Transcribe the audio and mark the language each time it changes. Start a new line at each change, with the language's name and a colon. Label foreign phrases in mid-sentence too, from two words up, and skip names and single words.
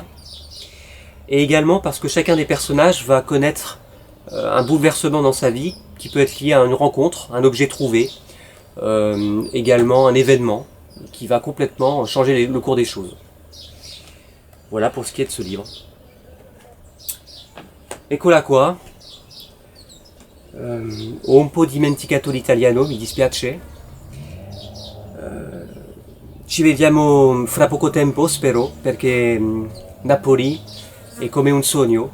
French: Et également parce que chacun des personnages va connaître un bouleversement dans sa vie qui peut être lié à une rencontre, un objet trouvé, également un événement qui va complètement changer le cours des choses. Voilà pour ce qui est de ce livre.
Italian: Eccola qua. Ho un po' dimenticato l'italiano, mi dispiace. Ci vediamo fra poco tempo, spero, perché Napoli è come un sogno.